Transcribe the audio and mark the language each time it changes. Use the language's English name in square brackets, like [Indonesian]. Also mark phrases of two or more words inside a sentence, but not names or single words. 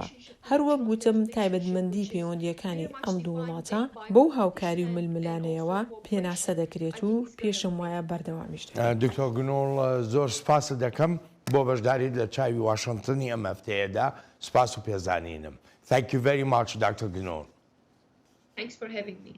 [Central Kurdish] هەروەک گوتم تایبەتمەندی پەیوەندیەکانی ئەم دوو وڵاتە بەو هاوکاری و ململانەیەوە پێناسە دەکرێت و پێشم وایە بەردەوامیش دەکرێت. دکتۆر گنۆڵ زۆر سپاس دەکەم بۆ بەشداریت لە چاوی واشنگتنی ئەم هەفتەیەدا. سپاس و پێزانینم. [English] Thank you very much, Dr. Gunor. Thanks for having me.